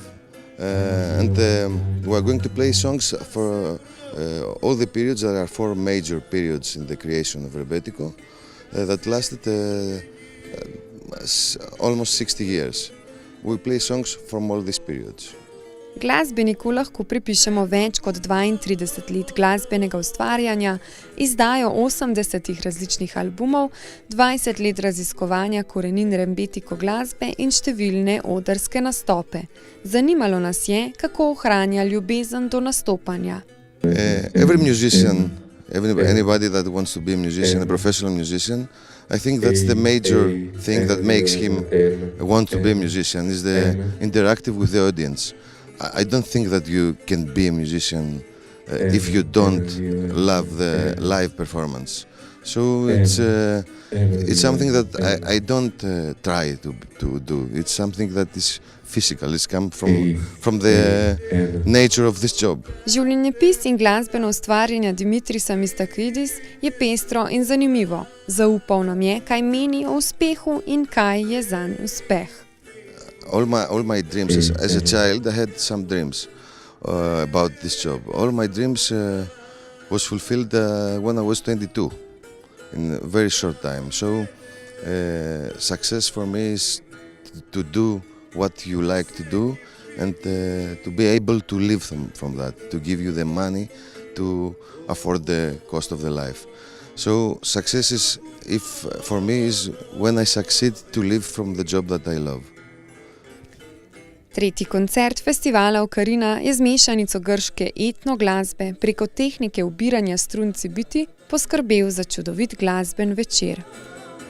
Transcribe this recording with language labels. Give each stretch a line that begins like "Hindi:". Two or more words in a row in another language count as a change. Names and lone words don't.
English: And we're going to play songs for all the periods. There are 4 major periods in the creation of Rebetiko that lasted almost 60 years. We play songs from all these periods.
Slovenian: Glasbeniku lahko pripišemo več kot 32 let glasbenega ustvarjanja, izdajo 80 različnih albumov, 20 let raziskovanja korenin rebetiko glasbe in številne odrske nastope. Zanimalo nas je, kako ohranja ljubezen do nastopanja.
English: Every musician, anybody that wants to be a musician, a professional musician, I think that's the major thing that makes him want to be a musician, is the interactive with the audience. I don't think that you can be a musician if you don't love the live performance. So it's something that I don't try to do. It's something that is physical. It's come from the nature of this job.
Slovenian: Življenjepis in glasbeno ustvarjanje Dimitrisa Mistakidis je pestro in zanimivo. Zaupal nam je, kaj meni o uspehu in kaj je zanj uspeh.
English: All my dreams, as a child, I had some dreams about this job. All my dreams was fulfilled when I was 22, in a very short time. So success for me is to do what you like to do and to be able to live from that, to give you the money to afford the cost of the life. So success is, for me, is when I succeed to live from the job that I love.
Slovenian: Tretji koncert festivala Okarina je z mešanico grške etno glasbe preko tehnike ubiranja strun cibiti poskrbel za čudovit glasben večer.